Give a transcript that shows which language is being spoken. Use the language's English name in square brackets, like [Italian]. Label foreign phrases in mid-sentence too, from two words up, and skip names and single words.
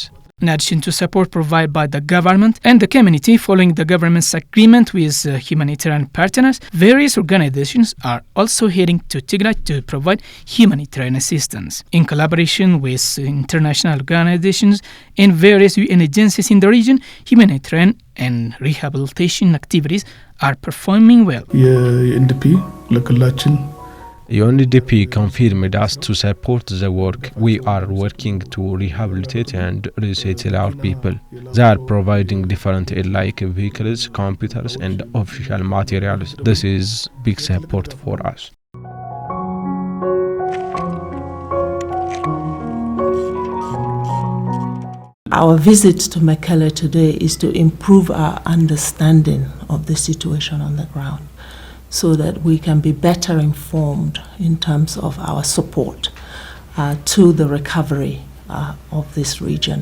[English] In addition to support provided by the government and the community following the government's agreement with humanitarian partners, various organizations are also heading to Tigray to provide humanitarian assistance. In collaboration with international organizations and various UN agencies in the region, humanitarian and rehabilitation activities are performing well. [Amharic] የኤንዲፒ ለክልላችን [English] UNDP confirmed us to support the work. We are working to rehabilitate and resettle our people. They are providing different aid like vehicles, computers and official materials. This is big support for us. Our visit to Mekelle today is to improve our understanding of the situation on the ground, so that we can be better informed in terms of our support to the recovery of this region.